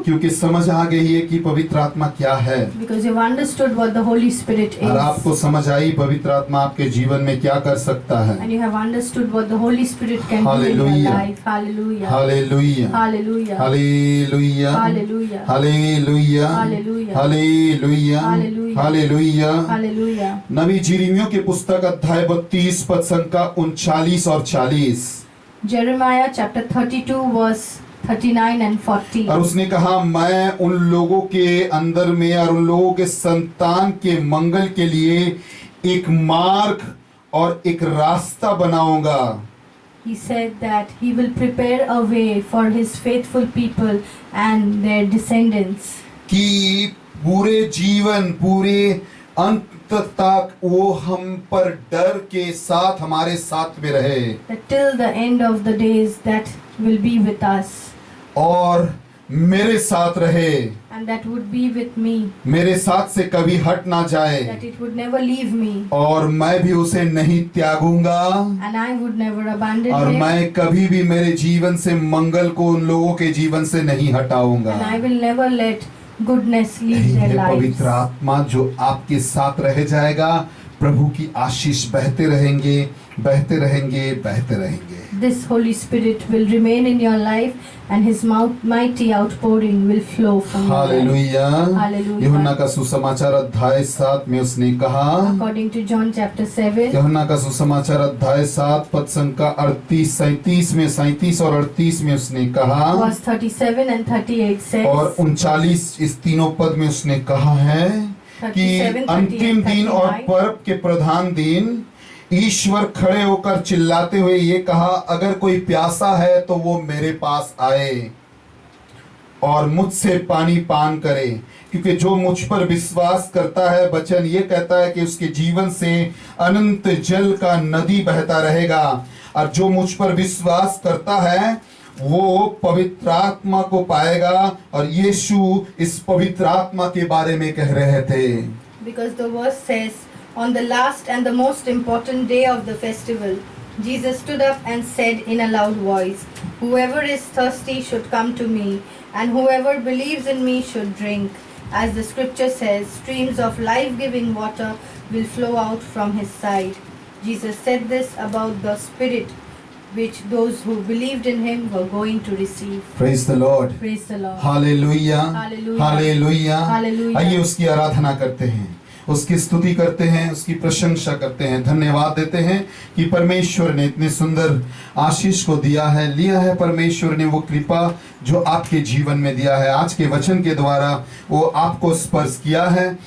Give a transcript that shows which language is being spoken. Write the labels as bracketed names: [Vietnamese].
[Hindi] क्योंकि समझ आ गई है कि पवित्र आत्मा क्या है, [English] because you've understood what the Holy Spirit [Hindi] और [English] is, [Hindi] आपको समझ आई पवित्र आत्मा आपके जीवन में क्या कर सकता है। [English] and you have understood what the Holy Spirit can do in Hallelujah. your life. Hallelujah. [Hindi] Hallelujah, [English] Hallelujah. [Hindi] Hallelujah, [English] Hallelujah. [Hindi] Hallelujah, [English] Hallelujah. [Hindi] Hallelujah, [English] Hallelujah. [Hindi] Hallelujah. [English] Hallelujah. [Hindi] नबी यिर्मयाह की पुस्तक अध्याय 32 पद संख्या 39 और 40। [English] Jeremiah chapter 32 verse 39 and 40. [Hindi] और उसने कहा, मैं उन लोगों के अंदर में और उन लोगों के संतान के मंगल के लिए एक मार्ग और एक रास्ता बनाऊंगा। [English] He said that he will prepare a way for his faithful people and their descendants. [Hindi] कि पूरे जीवन, पूरे अंत तक वो हम पर डर के साथ हमारे साथ में रहे, [English] That till the end of the days that will be with us, [Hindi] और मेरे साथ रहे, [English] and that would be with me, [Hindi] मेरे साथ से कभी हट ना जाए, [English] that it would never leave me, [Hindi] और मैं भी उसे नहीं त्यागूंगा, [English] and I would never abandon [Hindi] और [English] him, [Hindi] मैं कभी भी मेरे जीवन से मंगल को उन लोगों के जीवन से नहीं हटाऊंगा। [English] and I will never let goodness leave [Hindi] यही [English] their [Hindi] है [English] lives. [Hindi] पवित्र आत्मा जो आपके साथ रह जाएगा। प्रभु की आशीष बहते रहेंगे, बहते रहेंगे, बहते रहेंगे। [English] This Holy Spirit will remain in your life, and His mighty outpouring will flow from your life. [Hindi] Hallelujah. [English] Hallelujah. [Hindi] यूहन्ना का सुसमाचार अध्याय 7 में उसने कहा, [English] According to John chapter 7, [Hindi] यूहन्ना का सुसमाचार अध्याय 7 पद संख्या 38 37 में 37 और 38 में उसने कहा, [English] verse 37 and 38 [Hindi] और [English] says, [Hindi] 39 इस तीनों पद में उसने कहा है कि [English] 37, 38, [Hindi] अंतिम दिन और [English] 39, [Hindi] पर्व के प्रधान दिन ईश्वर खड़े होकर चिल्लाते हुए ये कहा, अगर कोई प्यासा है तो वो मेरे पास आए और मुझसे पानी पान करे, क्योंकि जो मुझ पर विश्वास करता है, वचन ये कहता है कि उसके जीवन से अनंत जल का नदी बहता रहेगा। और जो मुझ पर विश्वास करता है वो पवित्र आत्मा को पाएगा। और यीशु इस पवित्र आत्मा के बारे में कह रहे थे। [English] because the verse says, on the last and the most important day of the festival, Jesus stood up and said in a loud voice, whoever is thirsty should come to me, and whoever believes in me should drink. As the scripture says, streams of life-giving water will flow out from his side. Jesus said this about the Spirit, which those who believed in him were going to receive. Praise the Lord. Praise the Lord. [Hindi] Hallelujah, [English] Hallelujah. [Hindi] Hallelujah. [English] Hallelujah. [Hindi] आइए उसकी आराधना करते हैं, उसकी स्तुति करते हैं, उसकी प्रशंसा करते हैं, धन्यवाद देते हैं कि परमेश्वर ने इतने सुंदर आशीष को दिया है, लिया है। परमेश्वर ने वो कृपा जो आपके जीवन में दिया है, आज के वचन के द्वारा वो आपको स्पर्श किया है।